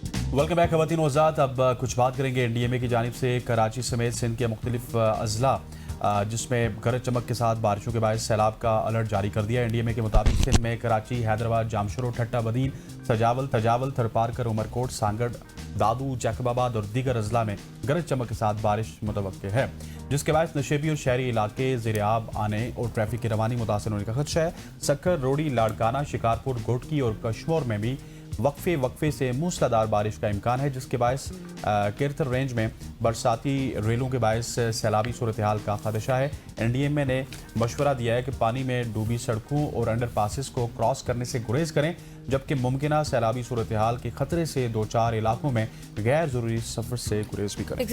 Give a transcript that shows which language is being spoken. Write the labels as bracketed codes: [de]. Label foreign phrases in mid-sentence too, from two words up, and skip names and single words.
[en] welcome back [ur] خواتین و حضرات. اب کچھ بات کریں گے این ڈی ایم اے کی جانب سے کراچی سمیت سندھ کے مختلف اضلاع جس میں گرج چمک کے ساتھ بارشوں کے باعث سیلاب کا الرٹ جاری کر دیا. این ڈی ایم اے کے مطابق سندھ میں کراچی، حیدرآباد، جامشورو، ٹھٹہ بدین، تجاول، تھرپارکر، عمرکوٹ، سانگھڑ، دادو، جیکب آباد اور دیگر اضلاع میں گرج چمک کے ساتھ بارش متوقع ہے، جس کے باعث نشیبی اور شہری علاقے زیرِ آب آنے اور ٹریفک کی روانی متاثر ہونے کا خدشہ ہے. سکھر، روہڑی، لاڑکانہ، شکارپور، گھوٹکی اور کشمور میں بھی وقفے سے موسلادھار بارش کا امکان ہے، جس کے باعث کیرتھر رینج میں برساتی ریلوں کے باعث سیلابی صورتحال کا خدشہ ہے. این ڈی ایم اے نے مشورہ دیا ہے کہ پانی میں ڈوبی سڑکوں اور [en] under passes [ur] کو کراس کرنے سے گریز کریں، جبکہ ممکن سیلابی صورتحال کے خطرے سے دوچار علاقوں میں غیر ضروری سفر سے گریز بھی کریں.